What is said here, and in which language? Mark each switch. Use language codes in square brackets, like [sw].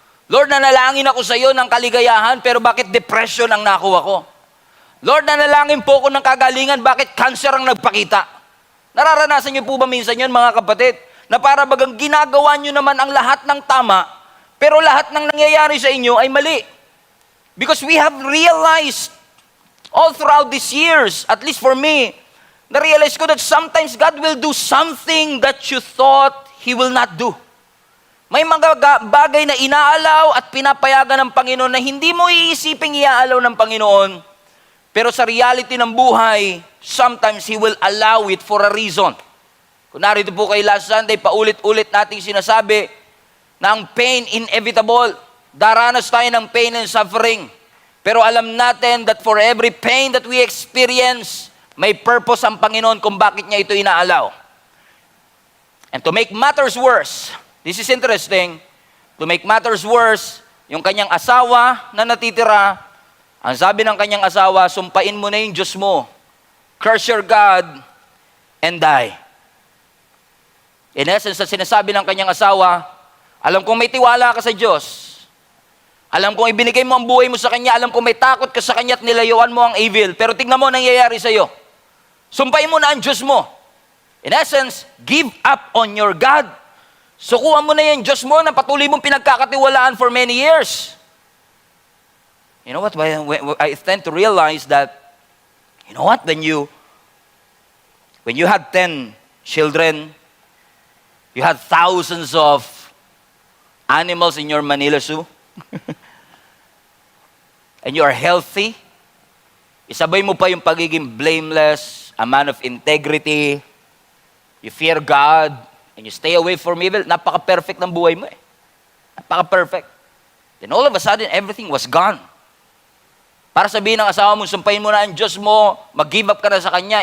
[tl] Lord, nanalangin ako sa iyo ng kaligayahan, pero bakit depression ang nakuha ko? Lord, nanalangin po ako ng kagalingan, bakit cancer ang nagpakita? Nararanasan niyo po ba minsan yun, mga kapatid? Na para bagang ginagawa niyo naman ang lahat ng tama, pero lahat ng nangyayari sa inyo ay mali. [en] Because we have realized all throughout these years, at least for me, [tl] na-realize ko [en] that sometimes God will do something that you thought He will not do. [tl] May mga bagay na inaalaw at pinapayagan ng Panginoon na hindi mo iisiping iaalaw ng Panginoon. Pero sa reality ng buhay, [en] sometimes He will allow it for a reason. [tl] Kung narito po kay last Sunday, paulit-ulit nating sinasabi na ang pain inevitable. Daranas tayo ng pain and suffering. Pero alam natin [en] that for every pain that we experience, [tl] may purpose ang Panginoon kung bakit niya ito inaalaw. [en] And to make matters worse, this is interesting, to make matters worse, [tl] yung kanyang asawa na natitira, ang sabi ng kanyang asawa, sumpain mo na yung Diyos mo, [en] curse your God, and die. In essence, [tl] sa sinasabi ng kanyang asawa, alam kong may tiwala ka sa Diyos, alam kong ibinigay mo ang buhay mo sa Kanya, alam kong may takot ka sa Kanya at nilayuan mo ang evil, pero tignan mo ang nangyayari sa iyo. Sumpain mo na ang Diyos mo. [en] In essence, give up on your God. [tl] Sukuhan mo na yung Diyos mo na patuloy mong pinagkakatiwalaan [en] for many years. You know what? I tend to realize that, you know what? When you had 10 children, you had thousands of animals in your Manila Zoo, and you are healthy, [tl] isabay mo pa yung pagiging [en] blameless, a man of integrity, you fear God, and you stay away from evil, [tl] napaka-perfect ng buhay mo eh. Napaka-perfect. [en] Then all of a sudden, everything was gone. [tl] Para sabihin ng asawa mo, sumpahin mo na ang Diyos mo, mag-give up ka na sa Kanya.